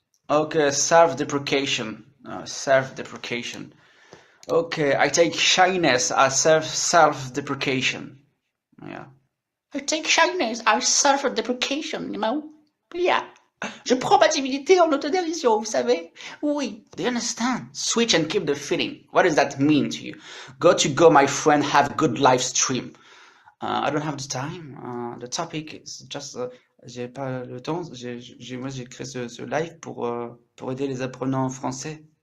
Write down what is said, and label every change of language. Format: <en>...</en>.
<en>Okay, self-deprecation. Self-deprecation. Okay, I take shyness as self-deprecation. Yeah. I take shyness as self-deprecation, you know? Yeah.</en> <fr>Je prends ma timidité en autodérision, vous savez?</fr> <en>Oui. Do you understand? Switch and keep the feeling. What does that mean to you? Go, my friend, have good live stream. I don't have the time. The topic is just...</en> <fr>j'ai pas le temps. Moi, j'ai créé ce live pour aider les apprenants en français.</fr>